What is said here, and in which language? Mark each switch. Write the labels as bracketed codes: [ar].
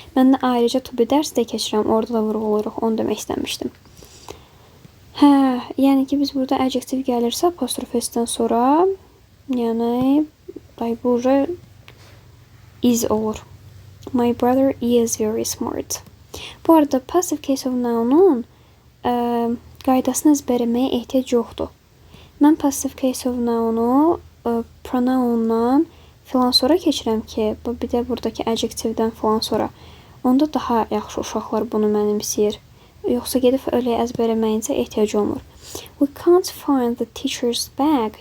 [az] Mən də ayrıca to be dərs də keçirəm. Orada da vurğuluruq. Onu demək istəmişdim. Yəni ki, biz burada adjective gəlirsə apostrof s-dən sonra yəni bu is olur. [en] My brother is very smart. [az] Bu arada passive case of noun-un qaydasını əzbərləməyə ehtiyac yoxdur. Mən passive case of noun-u pronoun-dan filan sonra keçirəm ki, bir də buradakı adjectivdən filan sonra. Onda daha yaxşı uşaqlar bunu mənimsəyir. Yoxsa gedib öyle əzbərləməyincə ehtiyac olmur. [en] We can't find the teacher's bag.